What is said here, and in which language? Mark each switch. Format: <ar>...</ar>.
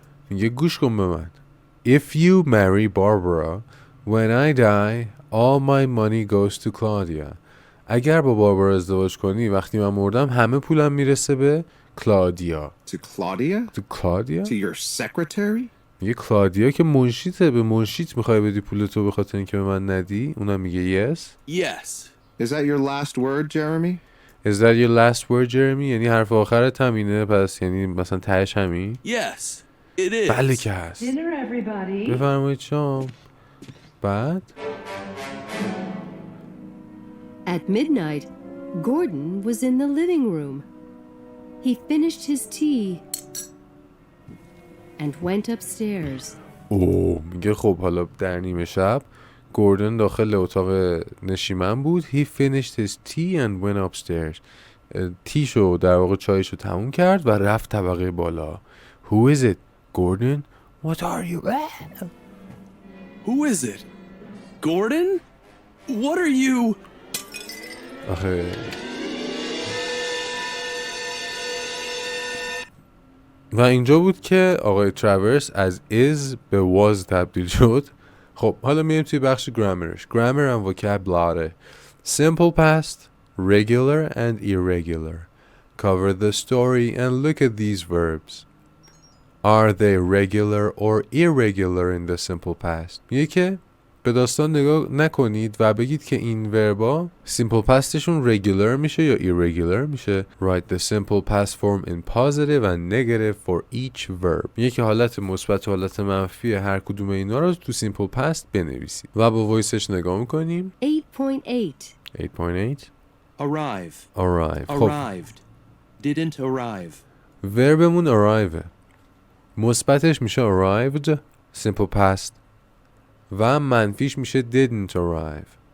<fa>میگه گوش کن به من.</fa> <en>If you marry Barbara, when I die, all my money goes to Claudia.</en> <fa>اگر با باربارا ازدواج کنی وقتی من مردم همه پولم میرسه به کلادیا.</fa> <en>To Claudia? To Claudia؟ To your secretary?</en> <fa>میگه کلادیا که منشیته، به منشیت میخوای بدی پولتو به خاطر اینکه به من ندی؟ اونم میگه yes.</fa> <en>Yes. Is that your last word, Jeremy? Is that your last word, Jeremy?</en> <fa>یعنی حرف آخرت همینه؟ پس یعنی مثلا تهش همین؟</fa> <en>Yes, it is.</en> <fa>بله که هست.</fa> <en>Dinner, everybody.</en> <fa>بفرمایید شام. بعد</fa> <en>At midnight, Gordon was in the living room. He finished his tea and went upstairs.</en> <fa>میگه خب حالا در نیمه شب گوردن داخل اتاق نشیمن بود.</fa> <en>He finished his tea and went upstairs.</en> <fa>تیشو در واقع چایشو تموم کرد و رفت طبقه بالا.</fa> <en>Who is it? Gordon? What are you? Who is it? Gordon? What are you?</en> <fa>آخه و اینجا بود که آقای تراورس از is به was تبدیل شد. خب حالا میریم توی بخش گرامرش.</fa> <en>Grammar and vocabulary. Simple past, regular and irregular. Cover the story and look at these verbs. Are they regular or irregular in the simple past?</en> <fa>میگه که به داستان نگاه نکنید و بگید که این وربا simple pastشون regular میشه یا irregular میشه.</fa> <en>Write the simple past form in positive and negative for each verb.</en> <fa>میگه که حالت مثبت و حالت منفی هر کدوم اینا رو تو simple past بنویسید و با وایسش نگاه میکنیم. 8.8. 8.8</fa> <en>Arrive. Arrive. خب Arrived. Didn't arrive.</en> <fa>وربمون arrive. مثبتش میشه arrived simple past و منفیش میشه didn't arrive.</fa>